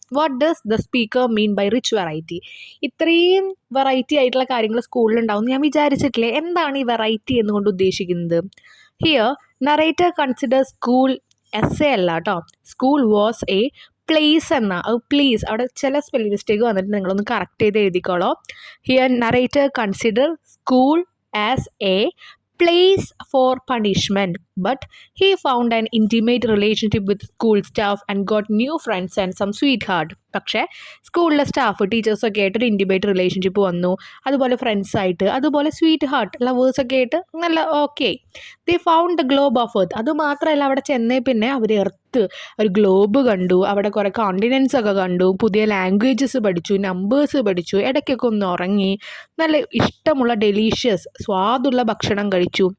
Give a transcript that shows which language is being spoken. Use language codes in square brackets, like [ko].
[en] What does the speaker mean by rich variety? [ml] ഇത്രയും variety ആയിട്ടുള്ള കാര്യങ്ങൾ സ്കൂളിൽ ഉണ്ടാവും ഞാൻ വിചാരിച്ചിട്ടില്ലേ. എന്താണ് ഈ വെറൈറ്റി എന്നുകൊണ്ട് ഉദ്ദേശിക്കുന്നത്? [en] here narrator consider school as a [ml] അല്ല കേട്ടോ, [en] school was a place [ml] എന്ന പ്ലീസ് അവിടെ ചില സ്പെല്ലിംഗ് മിസ്റ്റേക്ക് വന്നിട്ട് നിങ്ങളൊന്ന് കറക്റ്റ് ചെയ്ത് എഴുതിക്കോളോ. [en] Here narrator consider school as a place for punishment, but he found an intimate relationship with school staff and got new friends and some sweetheart. [ml] പക്ഷേ സ്കൂളിലെ staff ടീച്ചേഴ്സൊക്കെ ആയിട്ട് ഒരു ഇൻറ്റിമേറ്റ് റിലേഷൻഷിപ്പ് വന്നു, അതുപോലെ ഫ്രണ്ട്സായിട്ട്, അതുപോലെ സ്വീറ്റ് ഹാർട്ട് ലവേഴ്സൊക്കെ ആയിട്ട് നല്ല okay. [en] The found the globe of earth. [ml] അതുമാത്രമല്ല അവിടെ ചെന്നേ പിന്നെ അവർ എർത്ത് ഒരു ഗ്ലോബ് കണ്ടു, അവിടെ കുറേ കോണ്ടിനെൻസ് ഒക്കെ കണ്ടു, പുതിയ ലാംഗ്വേജസ് പഠിച്ചു, നമ്പേഴ്സ് പഠിച്ചു, ഇടയ്ക്കൊക്കെ ഒന്ന് ഉറങ്ങി, നല്ല ഇഷ്ടമുള്ള ഡെലീഷ്യസ് സ്വാദുള്ള ഭക്ഷണം കഴിച്ചു.